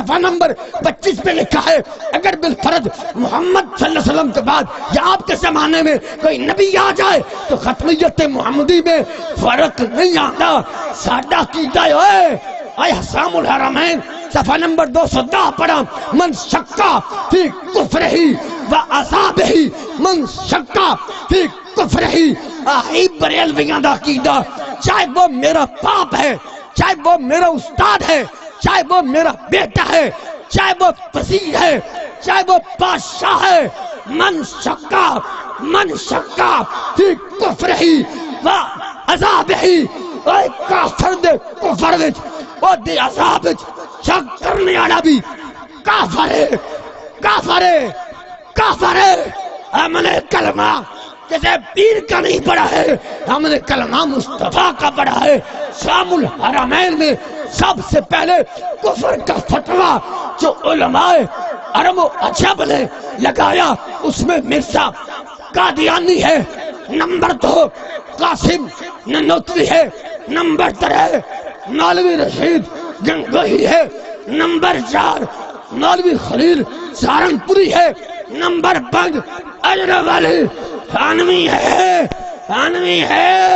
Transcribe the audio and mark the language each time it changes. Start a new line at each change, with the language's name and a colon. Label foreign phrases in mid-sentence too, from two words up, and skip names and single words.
Urdu: صفحہ نمبر 25 پہ لکھا ہے اگر بالفرض محمد صلی اللہ علیہ وسلم کے بعد یا آپ کے زمانے میں کوئی نبی آ جائے تو ختمیت محمدی میں فرق نہیں آتا
Punjabi: ساڈا عقیدہ ہے اے
Urdu: حسام الحرمین صفحہ نمبر 210
Arabic: پڑھا من شکا فی کفرہی و عذابہی
Urdu: من شکا فی کفرہی
Punjabi: آئی بریلویاں دا عقیدہ
Urdu: چاہے وہ میرا باپ ہے چاہے وہ میرا استاد ہے چاہے وہ میرا بیٹا ہے چاہے وہ وزیر ہے چاہے وہ بادشاہ ہے
Arabic: من شکا فی کفرہی و عذابہی
Punjabi: اے کافر دے کفر وچ او دے عذاب وچ شک کرنے والا بھی
Urdu: کافر ہے ہم نے کلمہ کسی پیر کا نہیں پڑھا ہے ہم نے کلمہ مصطفیٰ کا پڑھا ہے شام الحرمین میں سب سے پہلے کفر کا فتویٰ جو علماء عرب و عجب نے لگایا اس میں مرزا قادیانی ہے نمبر 2 قاسم ننوتوی ہے نمبر 3 مولوی رشید گنگوہی ہے نمبر 4 مولوی خلیل سہارنپوری ہے نمبر 5 اجر والی خانوی ہے آنوی ہے